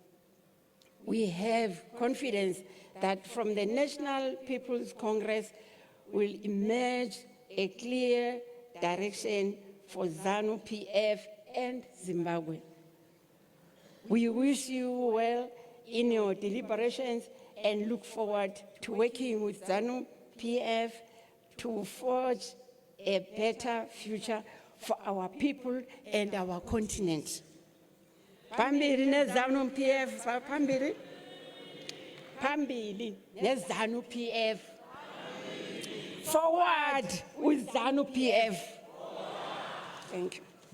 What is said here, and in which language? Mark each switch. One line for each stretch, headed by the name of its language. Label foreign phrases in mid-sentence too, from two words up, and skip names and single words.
English: We have confidence that from the National People's Congress will emerge a clear direction for ZANU-PF and Zimbabwe. We wish you well in your deliberations and look forward to working with ZANU-PF to forge a better future for our people and our continent.
North Ndebele: Phambili ne-ZANU-PF, phambili ne-ZANU-PF.
English: Forward with ZANU-PF. Thank you.